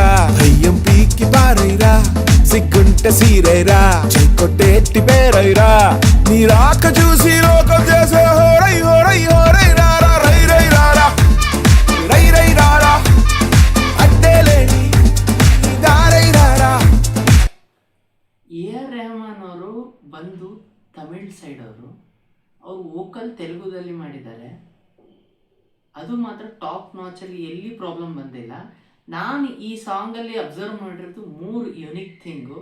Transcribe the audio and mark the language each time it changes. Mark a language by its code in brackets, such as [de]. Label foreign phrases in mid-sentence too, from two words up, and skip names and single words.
[te] అయ్యం పీకి పారైరా సిగ్గుంటే సీరైరా చెక్కొట్టేట్టి పేరైరా నీ రాక చూసి లోకం చేసే హోరై హోరై హోరై రారా రై రై రారా రై రై రారా అడ్డేలేని దారై రారా. [kn] AR ರೆಹಮಾನ್ ಅವರು ಬಂದು ತಮಿಳ್ ಸೈಡ್ ಅವರು ವೋಕಲ್ ತೆಲುಗುದಲ್ಲಿ ಮಾಡಿದ್ದಾರೆ. ಅದು ಮಾತ್ರ ಟಾಪ್ ನಾಚಲ್ಲಿ ಎಲ್ಲಿ ಪ್ರಾಬ್ಲಮ್ ಬಂದಿಲ್ಲ. ನಾನು ಈ ಸಾಂಗಲ್ಲಿ ಅಬ್ಸರ್ವ್ ಮಾಡಿರೋದು 3 [en] unique thing.